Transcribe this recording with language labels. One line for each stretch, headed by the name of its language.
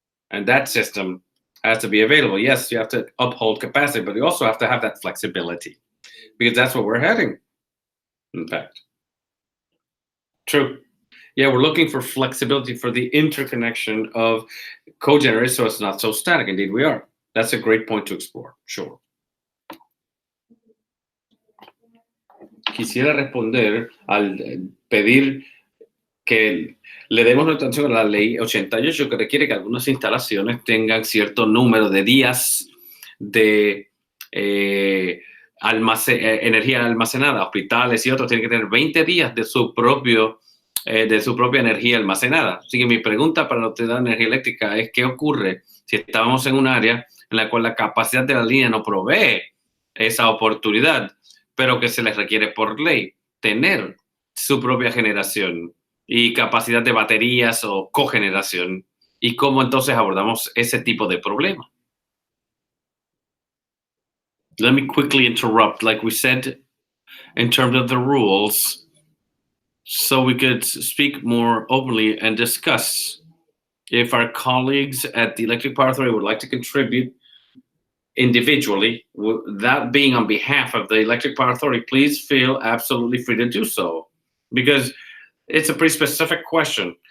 English: And that system has to be available. Yes, you have to uphold capacity, but you also have to have that flexibility because that's what we're heading, in fact. True. Yeah, we're looking for flexibility for the interconnection of cogenerators so it's not so static. Indeed, we are. That's a great point to explore. Sure.
Spanish: Quisiera responder al pedir que le demos nuestra atención a la ley 88 que requiere que algunas instalaciones tengan cierto número de días de energía almacenada. Hospitales y otros tienen que tener 20 días de su propia energía almacenada. Así que mi pregunta para la Autoridad de Energía Eléctrica es ¿qué ocurre si estábamos en un área en la cual la capacidad de la línea no provee esa oportunidad, pero que se les requiere por ley tener su propia generación y capacidad de baterías o cogeneración? ¿Y cómo entonces abordamos ese tipo de problema?
English: Let me quickly interrupt. Like we said, in terms of the rules, so we could speak more openly and discuss. If our colleagues at the Electric Power Authority would like to contribute individually, that being on behalf of the Electric Power Authority, please feel absolutely free to do so, because it's a pretty specific question.